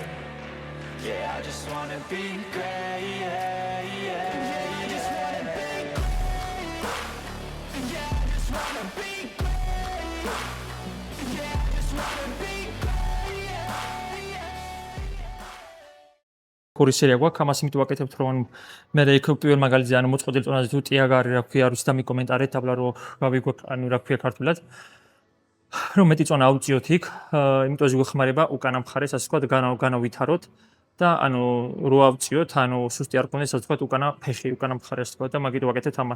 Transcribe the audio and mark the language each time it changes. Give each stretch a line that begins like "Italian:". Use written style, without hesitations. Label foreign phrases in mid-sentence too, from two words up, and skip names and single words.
English: Yeah, I just wanna be great. Yeah, yeah, yeah, I just wanna be great. Yeah, I just wanna be great. Yeah, I just wanna be great. Yeah, yeah.
Georgian: ორი სერია გვაქვს, ამას იმიტომ ვაკეთებთ, რომ მე იქ პირველ მაგალითზე ანუ მოწყობილ წონაზე თუ ტიაგარი რა ქვია, არის და მიკომენტარეთ აბლა რომ გავიგოთ, ანუ რა ქვია ქართულად. რომ მეტი წონა ავწიოთ იქ, იმიტომ რომ გვეხმარება უკანა მხარეს, ასე ვთქვათ, განავითაროთ და ანუ რო ავწიოთ, ანუ სუსტი არ გქონდეს, ასე ვთქვათ, უკანა ფეხი, უკანა მხარე, ასე ვთქვათ და მაგით ვაკეთებთ ამას.